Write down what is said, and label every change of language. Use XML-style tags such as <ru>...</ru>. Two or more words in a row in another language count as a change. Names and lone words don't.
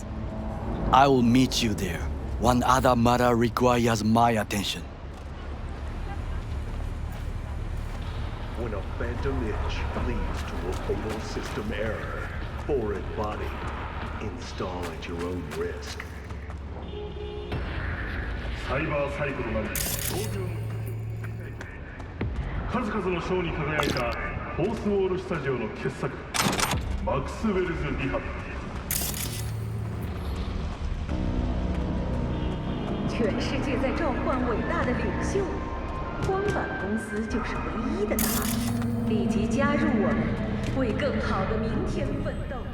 <en>I will meet you there. One other matter requires my attention. When a phantom itch leads to a fatal system error, foreign body, install at your own risk.</en> <ja>サイバーサイクルなり数々の賞に輝いたフォースウォールスタジオの傑作マクスウェルズ・リハ</ja> <zh>全世界在召唤伟大的领袖，光板公司就是唯一的答案。立即加入我们，为更好的明天奋斗。</zh>